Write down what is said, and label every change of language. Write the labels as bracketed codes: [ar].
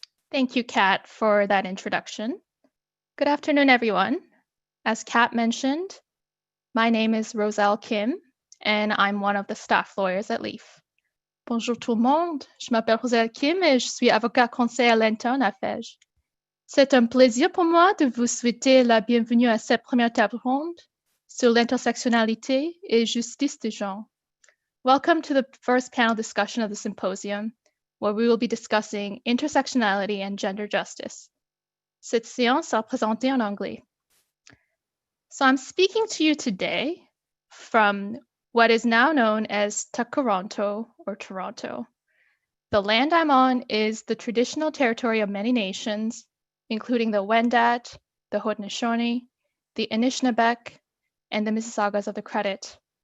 [en] Thank you, Kat, for that introduction. Good afternoon, everyone. As Kat mentioned, my name is Rosel Kim, and I'm one of the staff lawyers at LEAF. [fr] Bonjour tout le monde, je m'appelle Rosel Kim et je suis avocat conseil à l'interne à FEJ. C'est un plaisir pour moi de vous souhaiter la bienvenue à cette première table ronde sur l'intersectionnalité et justice de genre. [en] Welcome to the first panel discussion of the symposium, where we will be discussing intersectionality and gender justice. [fr] Cette séance sera présentée en anglais. [en] So I'm speaking to you today from what is now known as Toronto or Toronto. The land I'm on is the traditional territory of many nations, including the Wendat, the Haudenosaunee, the Anishinaabeg, and the Mississaugas of the Credit.